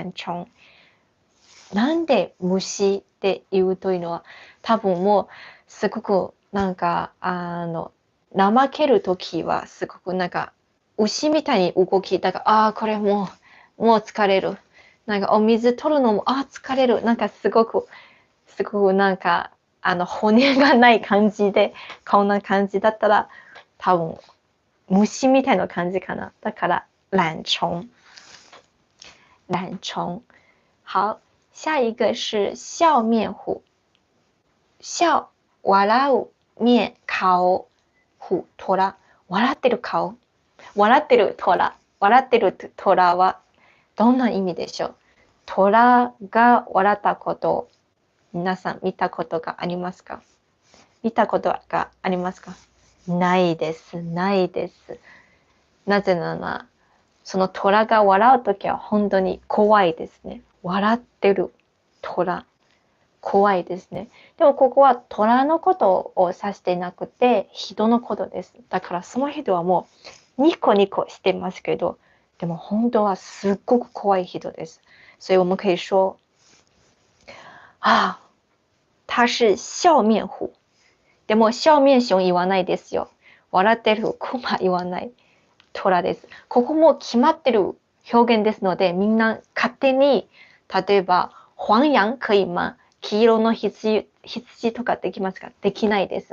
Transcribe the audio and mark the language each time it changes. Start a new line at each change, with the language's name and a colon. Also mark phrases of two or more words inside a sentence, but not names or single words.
Japanese: なんで虫って言うというのは、多分もう、すごく、なんか、怠けるときは、すごくなんか、牛みたいに動き、だから、これもう疲れる。なんか、お水取るのも、疲れる。なんか、すごくなんか、骨がない感じで、こんな感じだったら、多分、虫みたいな感じかな。だから、
Chinese: 懒虫。好。下一个是笑面虎。笑、
Japanese: 笑う、面、顔、
Chinese: 虎、虎。
Japanese: 笑ってる顔。笑ってる虎。笑ってる虎はどんな意味でしょう。虎が笑ったこと、皆さん見たことがありますか？ないです。なぜなら、その虎が笑うときは本当に怖いですね。笑ってる虎。怖いですね。でもここは虎のことを指していなくて、人のことです。だからその人はもうニコニコしてますけど、でも本当はすっごく怖い人です。
Chinese: 所以我们可以说、他是笑面虎。
Japanese: でも笑面熊言わないですよ。笑ってるクマ言わない。虎です。ここも決まってる表現ですので、みんな勝手に、例えば、
Chinese: 黄羊可以吗？
Japanese: 黄色の羊とかできますか？できないです。